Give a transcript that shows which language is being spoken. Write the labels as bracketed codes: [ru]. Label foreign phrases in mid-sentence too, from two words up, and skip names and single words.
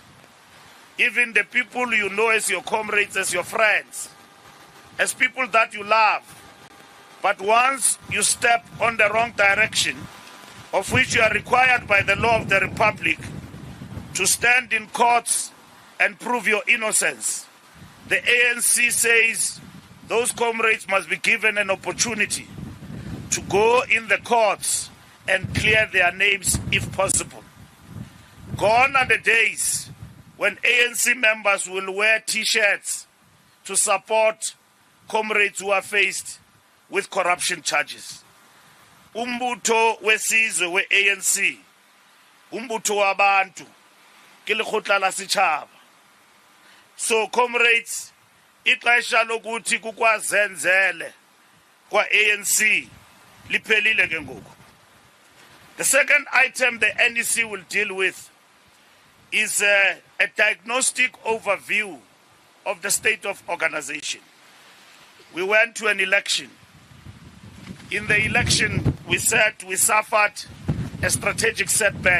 [en] Even the people you know as your comrades, as your friends, as people that you love, but once you step on the wrong direction, of which you are required by the law of the Republic to stand in courts and prove your innocence, the ANC says those comrades must be given an opportunity to go in the courts and clear their names if possible. Gone are the days when ANC members will wear T-shirts to support comrades who are faced with corruption charges. [xh] Umbutho wesizwe we-ANC, umbutho wabantu, [st] ke lekgotla la setjhaba. [en] So comrades, [xh] ixesha lokuthi kukwazenzele kwa ANC liphelile ke ngoku. [en] The second item the NEC will deal with is a diagnostic overview of the state of organization. We went to an election. In the election, we said we suffered a strategic setback.